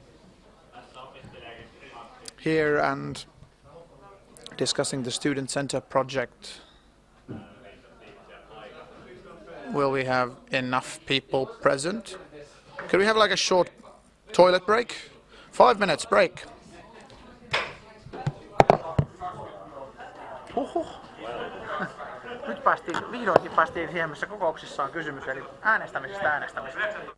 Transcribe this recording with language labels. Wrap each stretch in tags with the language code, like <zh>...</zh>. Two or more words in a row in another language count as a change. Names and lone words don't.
<en>Here and discussing the student center project. Will we have enough people present? Could we have like a short toilet break? 5 minutes break. Huhhuh.</en> <fi>Nyt vihdoinkin päästiin siihen, missä kokouksissa on kysymys, eli äänestämisestä.</fi>